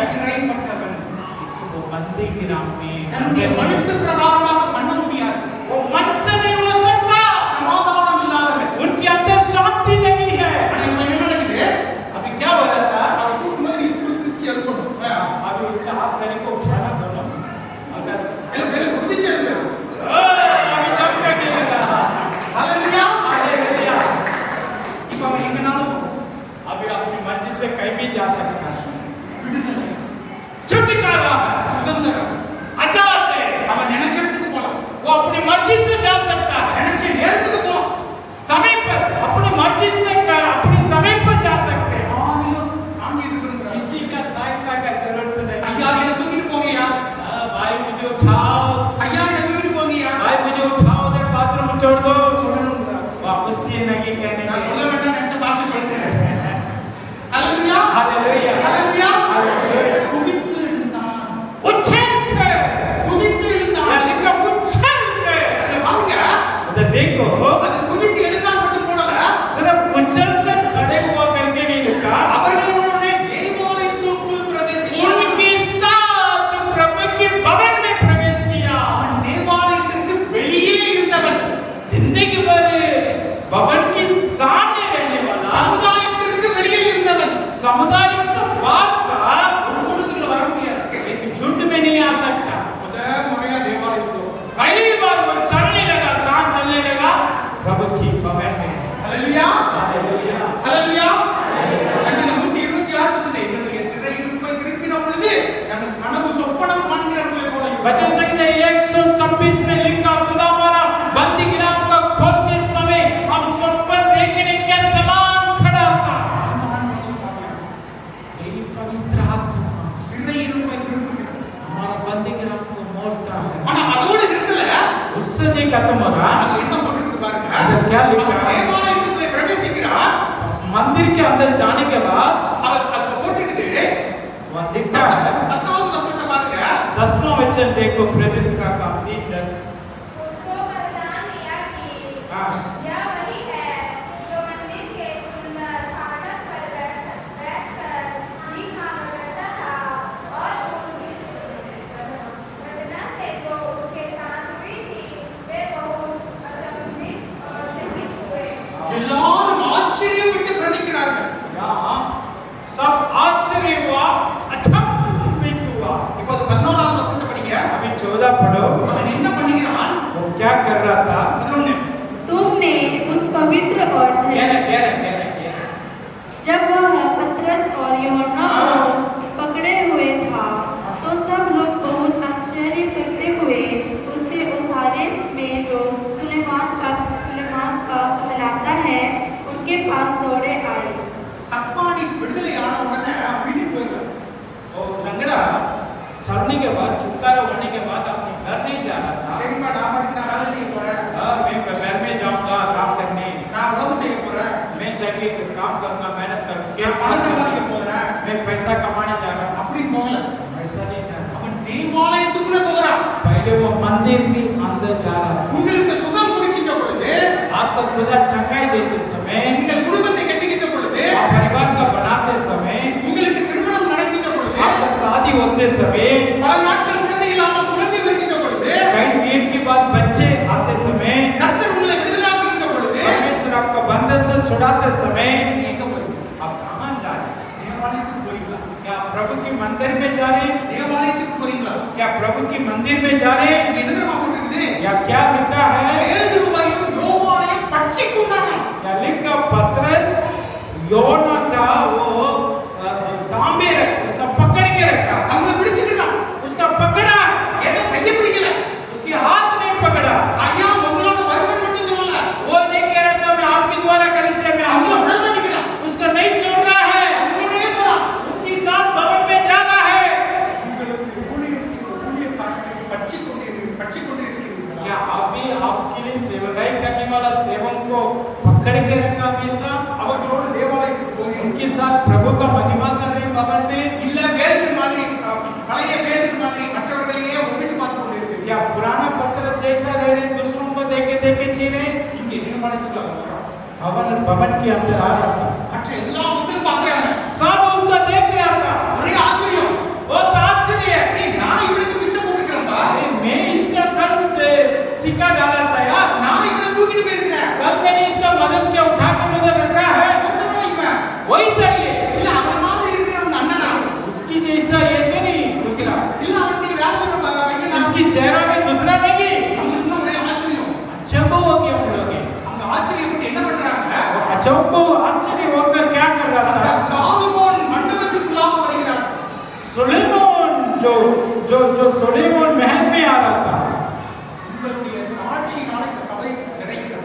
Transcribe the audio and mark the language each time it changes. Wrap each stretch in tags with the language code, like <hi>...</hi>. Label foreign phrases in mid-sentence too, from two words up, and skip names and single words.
<ta>சிறைப்பட்டவன்</ta> <hi>वो बंदी गिराम</hi> <ta>தன்னுடைய</ta> <hi>में</hi> <ta>மனசு பிரகாரமாக பண்ண முடியாது.</ta> <hi>वो मन से नहीं हो सकता,</hi> <ta>சமாதானம் இல்லாதவன்.</ta> <hi>उनके अंदर शांति नहीं है।</hi> <ta>ஆனா இப்ப என்ன நடக்குது?</ta> <hi>अभी क्या हो रहा था?</hi> <ta>அவன் தூக்கும்போது நீ குதிச்சு எழுப்பணும்.</ta> <hi>अभी उसका हाथ तेरे को उठाना दोनों, अगर</hi> <ta>குதிச்சு எழுப்பு.</ta> <hi>अभी जब करने लगा।</hi> <ta>ஹalleluya.</ta> <hi>हालेलुया।</hi> <ta>இப்ப அவன் எங்கனாலும்</ta> <hi>अभी अपनी मर्जी से कहीं भी जा सकता है।</hi> <ta>விடுதலை,</ta> <hi>छुटकारा है,</hi> <ta>சுதந்திரம்.</ta> <hi>आजाद है।</hi> <ta>அவன் நினைச்ச இடத்துக்கு போலாம்.</ta> <hi>वो अपनी मर्जी से जा सकता है,</hi> <ta>நினைச்ச நேரத்துக்கு போலாம்.</ta> <hi>समय पर अपनी मर्जी से अपनी समय पर जा सकते हैं।</hi> <ta>ஆதிலும் தாங்கிட்டு இருக்கிறாங்க.</ta> <hi>किसी का सहायता का जरूरत नहीं।</hi> <ta>ஐயா என்ன தூக்கிட்டு போங்கயா.</ta> <hi>भाई मुझे उठाओ,</hi> <ta>ஐயா என்ன தூக்கிட்டு போங்கயா.</ta> <hi>भाई मुझे उठाओ, उधर बाथरूम में छोड़ दो।</hi> <ta>சொல்லணும்டா.</ta> <hi>वापस ये नहीं कहने</hi> <ta>நான்</ta> <hi>के।</hi> <ta>சொல்ல வேண்டாம் நினைச்ச பாஸ் சொல்லிட்டேன். ஹalleluya.</ta> <hi>हालेलुया।</hi> <ta>ஹalleluya.</ta> <hi>हालेलुया।</hi> <ta>குதித்து எழுந்தான்.</ta> <hi>उछल कर,</hi> <ta>குதித்து எழுந்தான்.</ta> <hi>या लिखा उछल कर।</hi> <ta>அதுல பாருங்க,</ta> <hi>उधर देखो,</hi> <ta>அது குதித்து எழுந்தான் மட்டும் போடல.</ta> <hi>सिर्फ उछल कर खड़े हुआ करके नहीं लिखा,</hi> <ta>அவர்களுடனே தேவாலயத்துக்குள் பிரவேசித்தான்.</ta> <hi>उनके साथ प्रभु के भवन में प्रवेश किया।</hi> <ta>அவன் தேவாலயத்திற்கு வெளியே இருந்தவன்.</ta> <hi>जिंदगी भर भवन के सामने रहने वाला,</hi> <ta>சமுதாயத்திற்கு வெளியே இருந்தவன்.</ta> <hi>समुदाय से बाहर था,</hi> <ta>ஒரு கூட்டத்துக்குள்ள வர முடியாது.</ta> <hi>एक झुंड में नहीं आ सकता।</hi> <ta>முதல் முறையா தேவாலயத்துக்கு</ta> <hi>पहली बार वो चलने लगा, कहाँ चलने लगा? प्रभु की भवन में।</hi> <ta>ஹalleluya.</ta> <hi>हालेलुया।</hi> <ta>ஹalleluya. சங்கீதம் 126 சொல்லுது, என்னுடைய சிறை இருப்பை திருப்பின பொழுது நான் கனவு சொப்பனம் காண்கிறவர்களைப் போல இருந்தேன்.</ta> <hi>वचन संहिता 126 में लिखा, खुदा हमारा बंदी गिराम को खोलते समय हम स्वप्न देखने के समान खड़ा था। यही पवित्र आत्मा</hi> <ta>சிறை இருப்பை திருப்புகிறார்.</ta> <hi>हमारा बंदी गिराम को मोड़ता है।</hi> <ta>ஆனா அதோட நிறுத்தல.</ta> <hi>उससे नहीं खत्म हो रहा,</hi> <ta>அது என்ன போட்டுருக்கு பாருங்க.</ta> <hi>அது क्या लिखा है?</hi> <ta>அவன் தேவாலயத்துக்குள்ளே பிரவேசிக்கிறார்.</ta> <hi>मंदिर के अंदर जाने के बाद</hi> <ta>அவர் அதுல போட்டுருக்குது.</ta> <hi>वह लिखा है,</hi> <ta>10வது வசனத்தை பாருங்க.</ta> <hi>10वां वचन देखो, प्रेरित का काम 3:10। उसको पहचान लिया कि हाँ। यह वही है जो मंदिर के सुंदर फाटक पर बैठकर भीख मांगा करता था, और उस घटना से जो उसके साथ हुई थी वे बहुत अचंभित और चकित हुए।</hi> <ta>எல்லாரும் ஆச்சரியப்பட்டு பிரமிக்கிறார்கள்.</ta> <hi>यहाँ सब आश्चर्य हुआ, अचंभित हुआ।</hi> <ta>இப்போது 11வது வசனத்தை படிங்க.</ta> <hi>अभी 14 पढ़ो।</hi> <ta>அவன் என்ன பண்ணுகிறான்?</ta> <hi>वो क्या कर रहा था? 11 तुमने उस पवित्र और कह रहा। जब वह पतरस और यूहन्ना को पकड़े हुए था, तो सब लोग बहुत आश्चर्य करते हुए उसे उस हारेस में जो सुलेमान का कहलाता है, उनके पास दौड़े आए।</hi> <ta>சப்பானி விடுதலை ஆன உடனே வீட்டுக்கு போயிடுறார்.</ta> <hi>वो लंगड़ा चलने के बाद, छुटकारा होने के बाद अपने घर नहीं जा रहा था।</hi> <ta>சரிப்பா, நான் பாட்டுக்கு நான் வேலை செய்ய போறேன்.</ta> <hi>मैं घर में जाऊंगा काम करने,</hi> <ta>நான் உழவு செய்ய போறேன்.</ta> <hi>मैं जाके काम करूंगा, मेहनत करूंगा,</hi> <ta>நான் பணம் சம்பாதிக்க போறேன்.</ta> <hi>मैं पैसा कमाने जा रहा हूँ।</hi> <ta>அப்படி போகல.</ta> <hi>ऐसा नहीं जा रहा।</hi> <ta>அவன் தேவாலயத்துக்குள்ள போகிறான்.</ta> <hi>पहले वो मंदिर के अंदर जा रहा था।</hi> <ta>உங்களுக்கு சுகம் கொடுக்கின்ற பொழுது,</ta> <hi>आपको खुदा चंगाई देते समय,</hi> <ta>உங்கள் குடும்பத்தை கட்டுகின்ற பொழுது,</ta> <hi>आप परिवार का बनाते समय,</hi> <ta>உங்களுக்கு திருமணம் நடக்கின்ற பொழுது,</ta> <hi>आपका शादी होते समय,</hi> <ta>பல நாட்கள் குழந்தை இல்லாமல் குழந்தை வருகின்ற பொழுது,</ta> <hi>कई दिन के बाद बच्चे आते समय,</hi> <ta>கர்த்தர் உங்களை விடுதலாக்குகின்ற பொழுது,</ta> <hi>परमेश्वर आपका बंधन से छुड़ाते समय,</hi> <ta>நீங்க எங்க போறீங்க?</ta> <hi>आप कहाँ जा रहे हैं?</hi> <ta>தேவாலயத்துக்கு போறீங்களா?</ta> <hi>क्या प्रभु के मंदिर में जा रहे हैं?</hi> <ta>தேவாலயத்துக்கு போறீங்களா?</ta> <hi>क्या प्रभु के मंदिर में जा रहे हैं?</hi> <ta>இங்க என்ன தெரியுமா போட்டிருக்குது?</ta> <hi>या क्या लिखा है?</hi> <ta>பேதுருவையும் யோவானையும் பட்சிக்கொண்டாங்க.</ta> <hi>या लिखा पतरस योना का वो तांबे रखा, उसका पकड़ के रखा,</hi> <ta>அவங்கள பிடிச்சிட்டான்.</ta> <hi>उसका पकड़ा,</hi> <ta>ஏதோ கையை பிடிக்கல.</ta> <hi>उसके हाथ नहीं पकड़ा।</hi> <ta>ஐயா உங்களோட வருவன் மட்டும் சொல்லல.</ta> <hi>वो नहीं कह रहा था मैं आपके द्वारा कलीसिया में</hi> <ta>அவங்கள</ta> <hi>आऊंगा,</hi> <ta>விட மாட்டேங்கிறான்.</ta> <hi>उसको नहीं छोड़ रहा है,</hi> <ta>அவங்களோடயே போறான்.</ta> <hi>उनके साथ भवन में जाना है।</hi> <ta>உங்களுக்கு ஊழியம் செய்கிற ஊழியக்காரர்களை பட்சிக்கொண்டு இருக்கிறீர்களா?</ta> <hi>क्या अभी आपके लिए सेवकाई करने वाला सेवक को पकड़ के रखा हमेशा,</hi> <ta>அவர்களோட தேவாலயத்துக்கு போகிறீங்க.</ta> <hi>उनके साथ प्रभु का महिमा कर रहे हैं भवन में?</hi> <ta>இல்ல பேதுரு மாதிரி பழைய பேதுரு மாதிரி மற்றவர்களையே ஒப்பிட்டு பார்த்து கொண்டு இருக்கிறீங்க.</ta> <hi>क्या पुराना पतरस जैसा रह रहे, दूसरों को देखे देखे जी रहे?</hi> <ta>இங்கே தேவாலயத்துக்குள்ள வர்றோம்.</ta> <hi>भवन के अंदर आ रहा था,</hi> <ta>மற்ற எல்லா மக்களும் பார்க்கறாங்க.</ta> <hi>सब उसका देख रहा था।</hi> <ta>ஒரே ஆச்சரியம்.</ta> <hi>बहुत आश्चर्य है,</hi> <ta>ஏய் நான் இவனுக்கு பிச்சை போட்டுக்கிறேன்பா.</ta> <hi>अरे मैं इसका कल सिक्का डाला था यार,</hi> <ta>நான் இவனை தூக்கிட்டு போயிருக்கிறேன்.</ta> <hi>कल मैंने इसका मदद के उठा के उधर रखा है,</hi> <ta>ஒருத்தவன் இவன்.</ta> <hi>वही था ये,</hi> <ta>இல்ல அவன மாதிரி இருக்கிற அவன் அண்ணனா.</ta> <hi>उसकी जैसा ये तो नहीं दूसरा,</hi> <ta>இல்ல அவனுடைய வேற ஒரு பையனா.</ta> <hi>इसकी चेहरा में दूसरा नहीं।</hi> <ta>அவனுக்கு ஒரே ஆச்சரியம்.</ta> <hi>अच्छा को हो गया उन लोग,</hi> <ta>அந்த ஆச்சரியப்பட்டு என்ன பண்றாங்க?</ta> <hi>अच्छा को आश्चर्य होकर क्या कर रहा</hi> <ta>அந்த</ta> <hi>था?</hi> <ta>சாலமோன் மண்டபத்துக்குள்ளாக வருகிறான்.</ta> <hi>सुलेमान जो सुलेमान महल में आ रहा था।</hi> <ta>உங்களுடைய சாட்சியினால இந்த சபை நிறைகிறதா?</ta>